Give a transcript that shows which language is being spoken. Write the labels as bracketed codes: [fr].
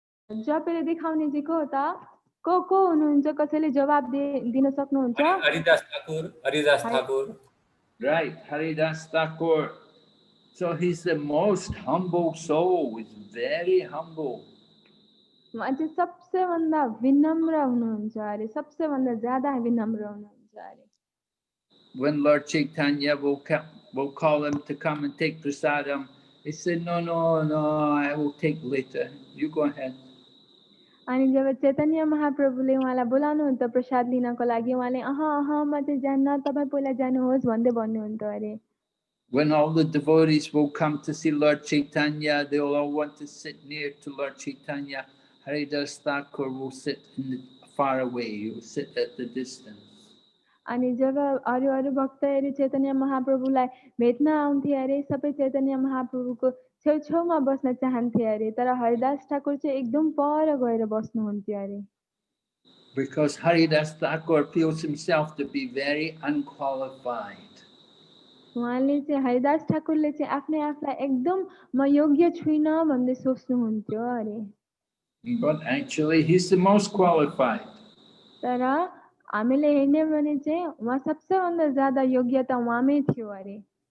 [ne] जपेर देखाउने चाहिँ को हो त को हुनुहुन्छ कसैले जवाब दिन सक्नुहुन्छ Haridas Thakur [en] Right, Haridas Thakur. So he's the most humble soul. He's very humble. [ne] उहाँ चाहिँ सबसे भन्दा विनम्र हुनुहुन्छ अरे सबसे भन्दा ज्यादा विनम्र हुनुहुन्छ अरे [en] When Lord Chaitanya will call him to come and take prasadam, he said, no, I will take later. You go ahead. [ne] अनि जब चैतन्य महाप्रभुले उहाँलाई बोलाउनुहुन्छ प्रसाद लिनको लागि उहाँले म चाहिँ जान्न तपाई पहिला जानुहोस् भन्दै भन्नुहुन्थ्यो अरे [en] When all the devotees will come to see Lord Chaitanya, they will all want to sit near to Lord Chaitanya. Haridas Thakur will sit far away. He will sit at the distance. [ne] अनि जब अरु भक्तहरू चैतन्य महाप्रभुलाई भेट्न आउँथे अरे सबै चैतन्य महाप्रभुको छेउछेउमा बस्न चाहन्थे अरे तर हरिदास ठाकुर चाहिँ एकदम पर गएर बस्नुहुन्थ्यो अरे [en] Because Haridas Thakur feels himself to be very unqualified. [ne] उहाँले चाहिँ हरिदास ठाकुरले चाहिँ आफ्नै आफूलाई एकदम म योग्य छुइनँ भन्दै सोच्नुहुन्थ्यो अरे। [en] But actually, he's the most qualified. [ne] तर हामीले हेर्ने भने चाहिँ उहाँ सबैभन्दा ज्यादा योग्यता उहाँमै थियो अरे।